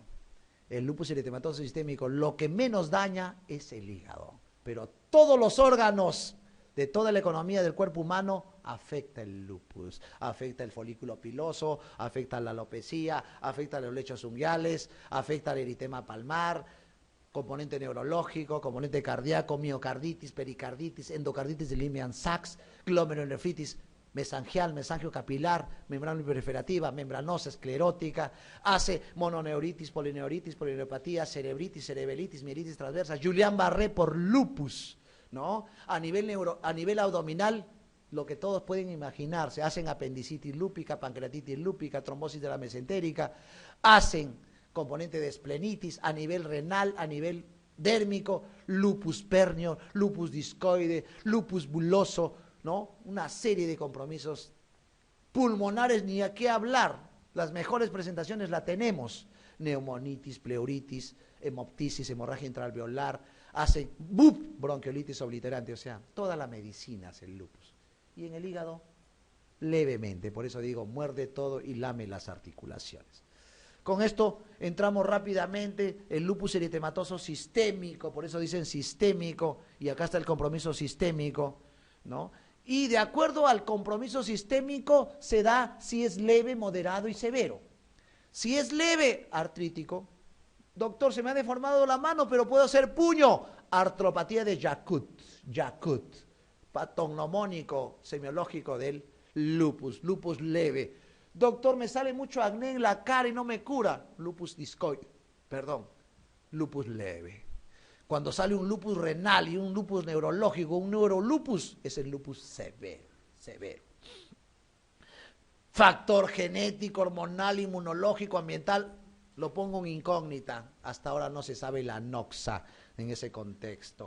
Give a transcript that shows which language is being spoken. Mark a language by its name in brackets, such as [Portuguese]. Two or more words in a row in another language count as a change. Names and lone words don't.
[Spanish] El lupus eritematoso sistémico lo que menos daña es el hígado, pero todos los órganos de toda la economía del cuerpo humano afecta el lupus, afecta el folículo piloso, afecta la alopecia, afecta los lechos unguiales, afecta el eritema palmar, componente neurológico, componente cardíaco, miocarditis, pericarditis, endocarditis de Lehmann-Sachs, glomerulonefritis mesangial, mesangiocapilar, membrana proliferativa, membranosa, esclerótica, hace mononeuritis, polineuropatía, cerebritis, cerebelitis, mielitis transversa, Guillain-Barré por lupus, ¿no? A nivel abdominal, lo que todos pueden imaginar, se hacen apendicitis lúpica, pancreatitis lúpica, trombosis de la mesentérica, hacen componente de esplenitis, a nivel renal, a nivel dérmico, lupus pernio, lupus discoide, lupus buloso, ¿no? Una serie de compromisos pulmonares, ni a qué hablar, las mejores presentaciones la tenemos, neumonitis, pleuritis, hemoptisis, hemorragia intraalveolar, hace bronquiolitis obliterante, o sea, toda la medicina hace el lupus. Y en el hígado, levemente, por eso digo, muerde todo y lame las articulaciones. Con esto entramos rápidamente, el lupus eritematoso sistémico, por eso dicen sistémico, y acá está el compromiso sistémico, ¿no? Y de acuerdo al compromiso sistémico se da si es leve, moderado y severo. Si es leve, artrítico, doctor, se me ha deformado la mano, pero puedo hacer puño, artropatía de Yakut, patognomónico semiológico del lupus, lupus leve. Doctor, me sale mucho acné en la cara y no me cura, lupus discoide, lupus leve. Cuando sale un lupus renal y un lupus neurológico, un neurolupus, es el lupus severo. Factor genético, hormonal, inmunológico, ambiental, lo pongo en incógnita. Hasta ahora no se sabe la noxa en ese contexto.